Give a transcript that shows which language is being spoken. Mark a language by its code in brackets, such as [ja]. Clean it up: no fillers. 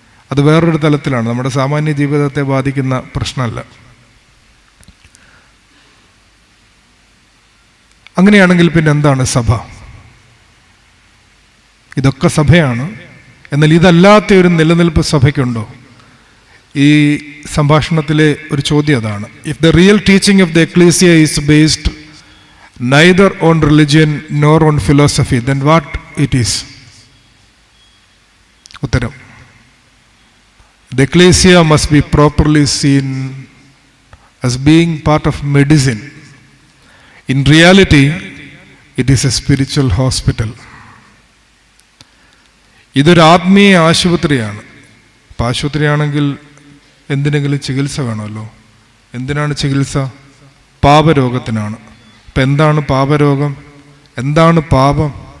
[ml] അത് വേറൊരു തലത്തിലാണ്, നമ്മുടെ സാമാന്യ ജീവിതത്തെ ബാധിക്കുന്ന പ്രശ്നമല്ല. അങ്ങനെയാണെങ്കിൽ പിന്നെ എന്താണ് സഭ? ഇതൊക്കെ സഭയാണ്. എന്നാൽ ഇതല്ലാത്ത ഒരു നിലനിൽപ്പ് സഭയ്ക്കുണ്ടോ? ഈ സംഭാഷണത്തിലെ ഒരു ചോദ്യം അതാണ്. [en] If the real teaching of the ecclesia is based neither on religion nor on philosophy, then what it is? [ml] ഉത്തരം, [en] the ecclesia must be properly seen as being part of medicine. In reality, it is a spiritual hospital. [ml] ഇതൊരു ആത്മീയ ആശുപത്രിയാണ്. അപ്പം ആശുപത്രിയാണെങ്കിൽ എന്തിനെങ്കിലും ചികിത്സ വേണമല്ലോ. എന്തിനാണ് ചികിത്സ? പാപരോഗത്തിനാണ്. അപ്പം എന്താണ് പാപരോഗം? എന്താണ് പാപം?